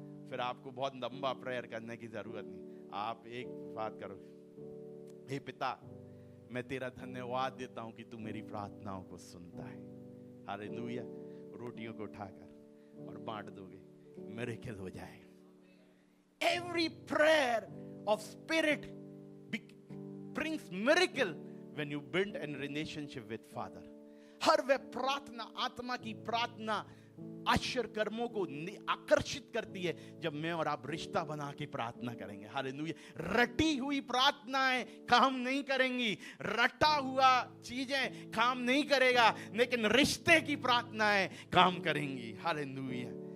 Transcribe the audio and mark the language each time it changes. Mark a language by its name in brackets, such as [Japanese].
[Hindi] फिर आपको बहुत लंबा प्रेयर करने की जरूरत नहीं। आप एक बात करो, हे पिता मैं तेरा धन्यवाद देता हूं कि तू मेरी प्रार्थनाओं को सुनता है। हालेलुया। रोटियों को उठाकर और बांट दोगे, मिरेकल हो जाएगा। [English] Every prayer of spirit brings miracle when you build a relationship with Father. [Hindi] हर वह प्रार्थना, आत्मा की प्रार्थना आश्चर्य कर्मों को आकर्षित करती है जब मैं और आप रिश्ता बना के प्रार्थना करेंगे। हालेलुया। रटी हुई प्रार्थनाएं काम नहीं करेंगी, रटा हुआ चीजें काम नहीं करेगा, लेकिन रिश्ते की प्रार्थनाएं काम करेंगी। हालेलुया।